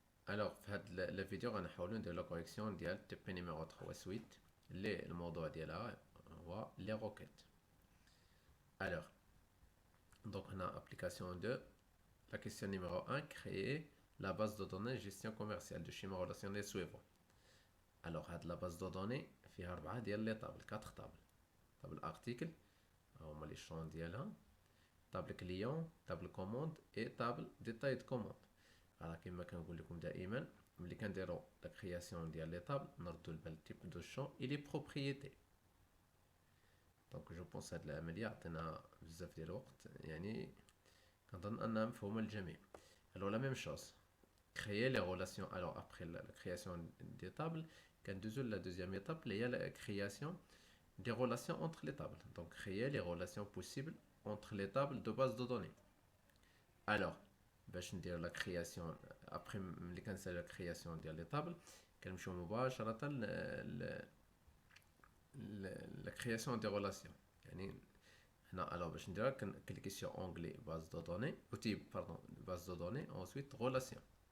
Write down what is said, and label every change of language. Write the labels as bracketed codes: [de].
[ar] الوغ في هاد لا فيديو غنحاولو ندير لا كوريكسيون ديال تي بي نيميرو 3 سويت اللي الموضوع ديالها هو لي روكيت. الوغ دونك هنا ابليكاسيون 2 [fr] la question numéro 1 créer la base de données gestion commerciale de schéma relationnel suivant. [ar] Alors هاد la base de données فيها 4 ديال لي طابل 4 طابل طابل ارتيكل هما لي شون ديالها طابل كليون طابل كوموند اي طابل ديتاي دو كوموند. على كما كنقول لكم دائما ملي كنديرو لا كرياسيون ديال لي طابل نردو البال التيب دو شون اي لي بروبريتي. دونك جو بونس هاد العمليه عطينا بزاف ديال الوقت، يعني كنظن انها مفهومه للجميع. [fr] alors la même chose créer les relations. Alors après la création des tables [ar] كندوزو [fr] la deuxième étape اللي هي la création des relations entre les tables. Donc créer les relations possibles entre les tables de base de données. [ar] alors باش ندير لا كرياسيون ابري ملي كنسالي لا كرياسيون ديال لي طابل كنمشيو مباشره لا كرياسيون دي ريلاسيون. يعني هنا الو باش نديرها كنكليكي سور اونغلي باز دو دوني او تيب باردون باز دو دوني انsuite ريلاسيون.